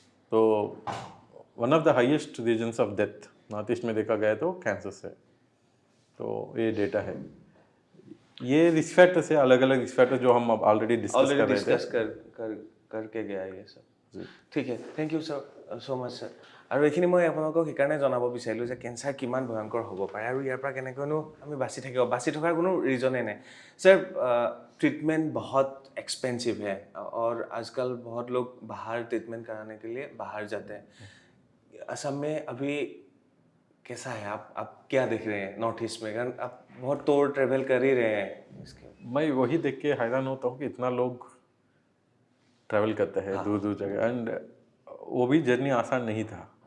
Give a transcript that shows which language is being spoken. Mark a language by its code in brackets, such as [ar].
[hi] तो [en] one of the highest reasons of death [hi] north east में देखा गया तो कैंसर से। तो ये डेटा है, ये रिस्क फैक्टर्स है, अलग अलग रिस्क फैक्टर जो हम ऑलरेडी डिस्कस करके गया ये सब। ठीक है, [en] Thank you sir so much sir. [as] আৰু এইখিনি মই আপোনালোকক সেইকাৰণে জনাব বিচাৰিলোঁ যে কেঞ্চাৰ কিমান ভয়ংকৰ হ'ব পাৰে আৰু ইয়াৰ পৰা কেনেকৈনো আমি বাচি থাকিব, বাচি থকাৰ কোনো ৰিজনে নাই सर। [hi] ट्रीटमेंट बहुत एक्सपेंसिव है और आजकल बहुत लोग बाहर ट्रीटमेंट कराने के लिए बाहर जाते हैं। असम में अभी कैसा है? आप क्या देख रहे हैं नॉर्थ ईस्ट में? कारण आप बहुत टूर ट्रेवल कर ही रहे हैं इसके। मैं वही देख के हैरान होता हूँ कि इतना लोग ट्रैवल करते हैं दूर दूर जगह, एंड वो भी जर्नी आसान नहीं था।